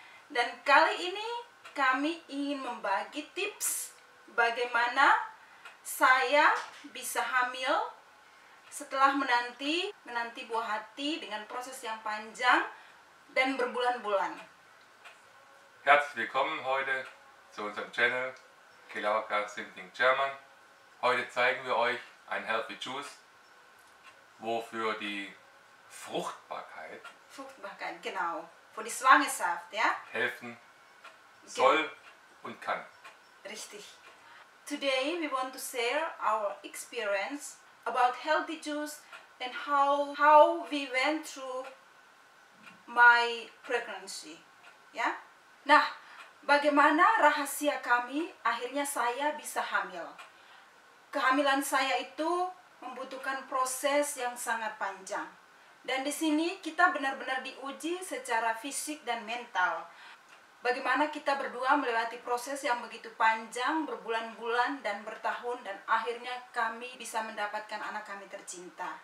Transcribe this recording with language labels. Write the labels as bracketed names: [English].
[Indonesian] Dan kali ini kami ingin membagi tips bagaimana saya bisa hamil setelah menanti buah hati dengan proses yang panjang dan berbulan-bulan. [German] Herzlich willkommen heute zu unserem Channel Kilowaga sind in German. Heute zeigen wir euch ein Healthy Juice, wofür die Fruchtbarkeit Genau, für die Schwangerschaft, ja? helfen soll und kann. Richtig. [English] Today we want to share our experience about healthy juice and how we went through my pregnancy, ya. [Indonesian] Nah, bagaimana rahasia kami akhirnya saya bisa hamil. Kehamilan saya itu membutuhkan proses yang sangat panjang. Dan di sini kita benar-benar diuji secara fisik dan mental. Bagaimana kita berdua melewati proses yang begitu panjang, berbulan-bulan dan bertahun, dan akhirnya kami bisa mendapatkan anak kami tercinta.